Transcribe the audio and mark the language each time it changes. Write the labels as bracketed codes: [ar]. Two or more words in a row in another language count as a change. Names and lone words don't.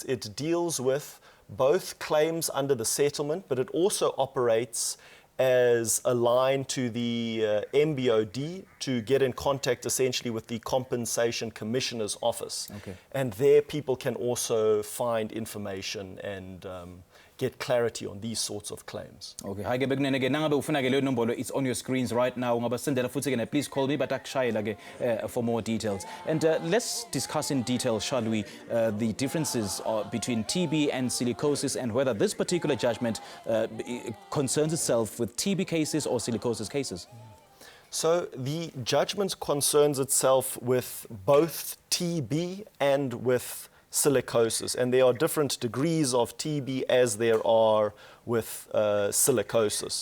[en] It deals with both claims under the settlement, but it also operates as a line to the MBOD to get in contact essentially with the Compensation Commissioner's office. Okay. And there people can also find information and get clarity on these sorts of claims. [ss] Okay, hayi ke bekunene ke nangabe ufuna ke leyo nombolo, [en] it's on your screens right now. [ss] Ungaba sendela futhi ke [en] please call me [ss] but akushayela ke [en] for more details. And let's discuss in detail, shall we, the differences between TB and silicosis and whether this particular judgment concerns itself with TB cases or silicosis cases. So the judgment concerns itself with both TB and with silicosis, and there are different degrees of TB as there are with silicosis.